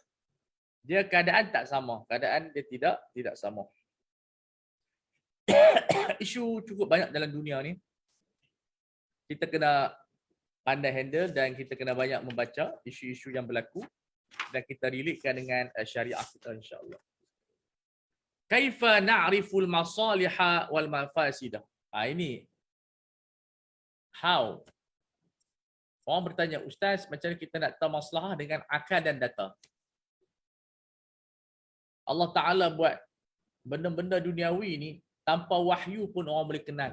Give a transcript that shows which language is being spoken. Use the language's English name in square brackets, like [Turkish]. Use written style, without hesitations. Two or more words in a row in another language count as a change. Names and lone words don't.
[Malay] Dia keadaan tak sama, keadaan dia tidak sama. Isu cukup banyak dalam dunia ni. Kita kena pandai handle dan kita kena banyak membaca isu-isu yang berlaku dan kita relatekan dengan syariah kita insya-Allah. [Arabic] كيف نعرف المصالح والمفاسد. [Malay] Ini how. Orang bertanya, Ustaz, macam mana kita nak tahu maslahah dengan akal dan data? Allah Ta'ala buat benda-benda duniawi ni tanpa wahyu pun orang boleh kenal.